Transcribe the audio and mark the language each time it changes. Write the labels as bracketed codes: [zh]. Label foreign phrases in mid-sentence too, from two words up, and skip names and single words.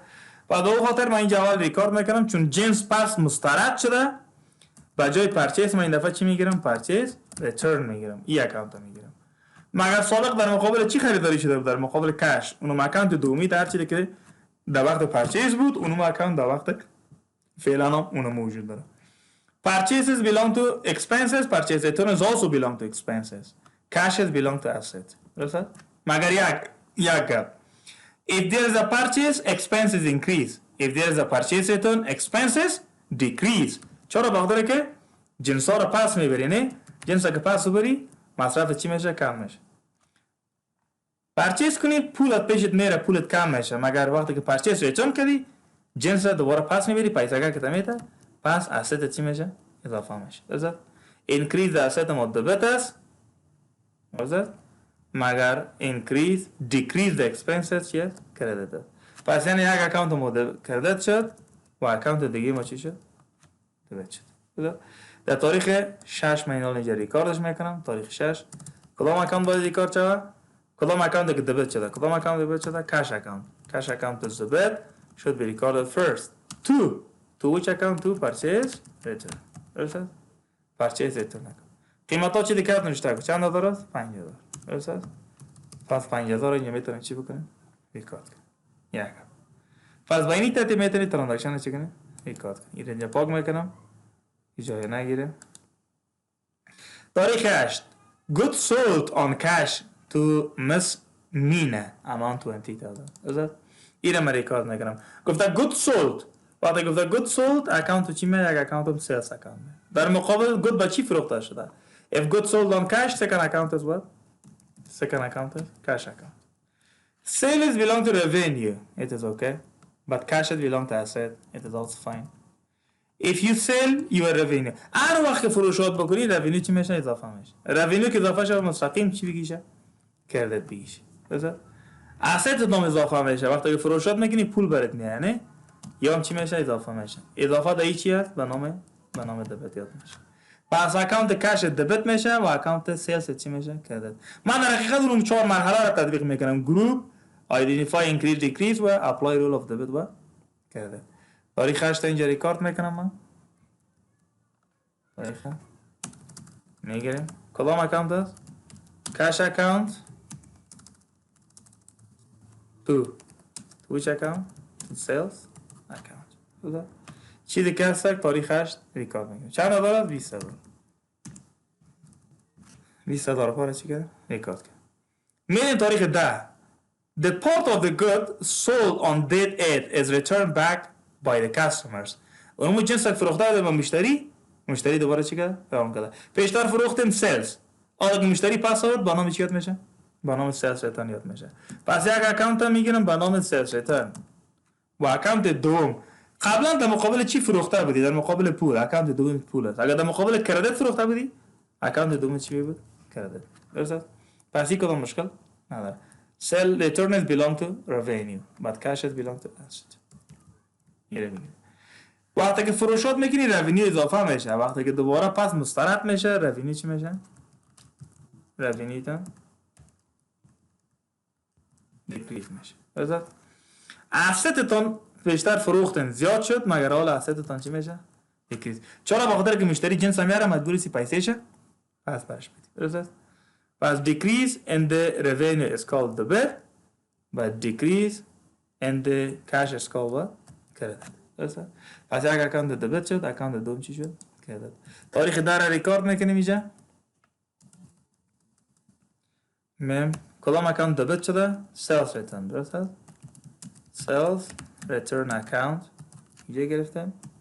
[fa] بعد او خاطر من این جواب ریکارد میکنم چون جنس پس مسترد شده. با جای پرچیز من این دفعه چی میگیرم؟ پرچیز ریترن میگیرم. این اکانت رو میگیرم. مگر سابق در مقابل چی خریداری شده بود؟ در مقابل کش. اونم اکانت دومی در چیزی که در وقت پرچیز بود، اونم اکانت در وقت فعلا هم اونم موجود داره. [en] Purchases belong to expenses, purchase returns also belong to expenses. Cashes belong to assets. [fa] درسته؟ مگر یک گپ. [en] If there is a purchase, expenses increase. If there is a purchase return, expenses decrease. [fa] چرا؟ بخاطر که جنس ها رو پس میبری نه؟ جنس ها که پس ببری مصرف چی میشه؟ کم میشه. پرچیز کنی پولت پیشت میره، پولت کم میشه. مگر وقتی که پرچیز ریترن کردی جنس رو دوباره پس میبری، پیسه که تمیته پس asset چی میشه؟ اضافه میشه. درست؟ [en] increase the asset of the debtors. [fa] درست؟ مگر [en] increase decrease the expenses [fa] چیه؟ creditors. پس یعنی یک اکانت مورد کردیت شد و اکانت دیگه ما چی شد؟ دبت شد. درست؟ در تاریخ 6 ماه اینجا ریکاردش میکنم. تاریخ 6 کدام اکانت باید ریکارد شده؟ کدام اکانت که دبت شده؟ کدام اکانت دبت شده؟ [en] cash account. Cash account is debit should be recorded first. To which account? To purchase return. [fa] درسته؟ [en] purchase return account. [fa] قیمت ها چی دیگه نوشته کنید؟ چند هزار است؟ 5000. درسته؟ پس 5000 اینجا میتونیم چی بکنیم؟ ریکارد کنیم. یک. پس با اینی ترتیب میتونید ترانزکشن چی کنید؟ ریکارد کنید. اینجا پاک میکنم. جای نگیره. تاریخ 8. [en] Goods sold on cash to Miss Mina amount 20,000. [fa] درسته؟ اینو من ریکارد میکنم. گفته [en] goods sold. [fa] وقتی گفته [en] good sold [fa] اکانت چی میاد؟ یک اکانت هم sales اکانت. در مقابل good با چی فروخته شده؟ [en] If good sold on cash, second account is what? Second account is cash account. Sales belong to revenue. It is okay. But cash belong to asset. It is also fine. If you sell your revenue. [fa] هر وقت که فروشات بکنی revenue چی میشه؟ اضافه میشه. revenue که اضافه شده مستقیم چی بگیشه؟ کردیت بگیشه. درسته؟ asset هم اضافه میشه. وقتی که فروشات میکنی پول برات میاد نه؟ یا هم چی میشه؟ اضافه میشه. اضافه در چی هست؟ به نام دبت یاد میشه. پس اکانت کش دبت میشه و اکانت سیلز چی میشه؟ کردیت. من در حقیقت اون 4 مرحله را تطبیق میکنم. گروپ، [en] identify, increase, decrease [fa] و [en] apply rule of debit [fa] و کردیت. تاریخ 8 اینجا ریکارد میکنم من. تاریخ میگیریم. کدام اکانت است؟ کش اکانت. [en] To which account? Sales account. [fa] چیزی که هست تاریخ 8 ریکارد میکنم. چند هزار است؟ 20,000. 20,000 پاره چی کرد؟ ریکارد کرد. میریم تاریخ 10. [en] The part of the good sold on date 8 is returned back by the customers. [fa] اونمو جنس فروخته شده به مشتری دوباره چی کرد؟ روان کرده. پیشتر فروختیم سیلز. حالا که مشتری پس آورد با نام چی یاد میشه؟ با نام سیلز ریترن یاد میشه. پس یک اکانت میگیرم با نام سیلز ریترن. و اکانت دوم قبلا در مقابل چی فروخته بودی؟ در مقابل پول. اکانت دوم پول است. اگر در مقابل کردیت فروخته بودی اکانت دوم چی بود؟ کردیت. درست؟ پس این کدام مشکل نداره. [en] Sell returns belong to revenue but cashes belong to asset. [fa] وقتی که فروشات میکنی revenue اضافه میشه. وقتی که دوباره پس مسترد میشه revenue چی میشه؟ revenue تا decrease میشه. درست؟ asset تون بیشتر فروختن زیاد شد مگر حالا asset تون چی میشه؟ decrease. چرا؟ بخاطر که مشتری جنس میاره مجبوری سی پیسه شه پس برش بدی. درست؟ [en] But decrease in the revenue is called debit, but decrease in the cash is called what? Credit. [fa] درسته؟ پس یک اکانت دبت شد، اکانت دوم چی شد؟ کردیت. تاریخ در ریکارد میکنیم اینجا. میم کدام اکانت دبت شده؟ [en] sales return. [fa] درسته؟ [en] sales return account [fa] اینجا گرفتم.